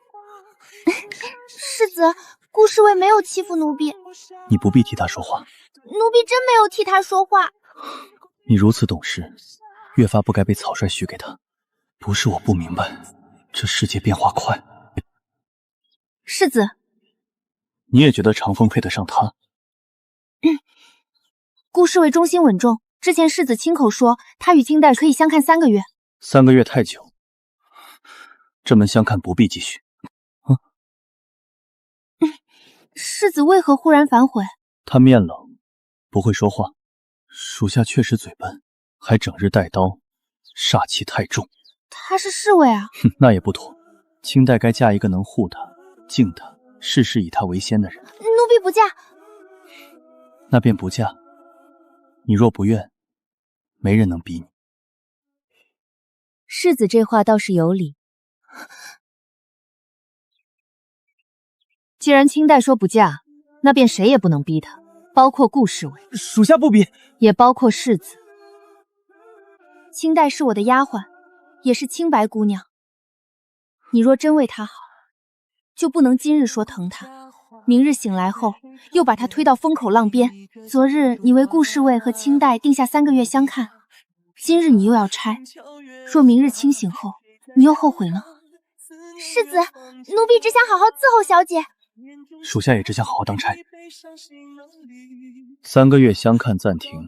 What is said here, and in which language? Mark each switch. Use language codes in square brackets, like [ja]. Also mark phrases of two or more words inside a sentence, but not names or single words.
[zh] 世子，顧侍衛沒有欺負奴婢。你不必替他說話。奴婢真沒有替他說話。你如此懂事，越發不該被草率許給他。不是我不明白，這世界變化快。世子，你也覺得長風配得上他？顧侍衛忠心穩重，之前世子親口說他與清代可以相看3個月。 3個月太久，這門相看不必繼續。世子為何忽然反悔？他面冷，不會說話。屬下確實嘴笨，還整日帶刀，煞氣太重。他是侍衛啊。哼，那也不妥。清代該嫁一個能護他、敬他、事事以他為先的人。奴婢不嫁。那便不嫁。你若不願，沒人能逼你。世子這話倒是有理。既然清代說不嫁，那便誰也不能逼他，包括顧侍衛。屬下不逼，也包括世子。清代是我的丫鬟，也是清白姑娘。你若真為她好，就不能今日說疼她，明日醒來後又把她推到風口浪邊。昨日你為顧侍衛和清代定下3個月相看，今日你又要拆，若明日清醒後你又後悔呢？世子，奴婢只想好好伺候小姐。屬下也只想好好當差。3個月相看暫停。